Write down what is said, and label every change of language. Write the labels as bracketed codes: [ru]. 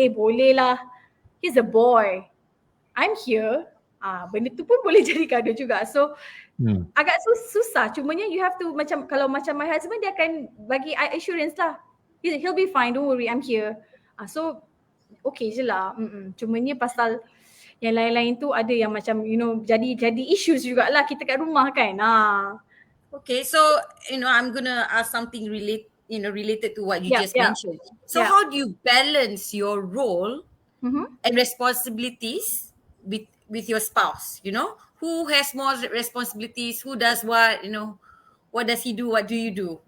[ms] Boleh lah. [en] He's a boy. I'm here. [ms] Benda tu pun boleh jadi kado juga. So agak susah. Cumanya [en] you have to [ms] macam, kalau macam [en] my husband [ms] dia akan bagi I assurance lah. [en] He'll be fine, don't worry, I'm here. [ms] So okay je lah. Cumanya pasal yang lain-lain tu ada yang macam jadi issues jugalah kita kat rumah kan. [en] Okay, so I'm gonna ask something related to what you just mentioned. So how do you balance your role and responsibilities with your spouse? Who has more responsibilities? Who does what? What does he do? What do you do?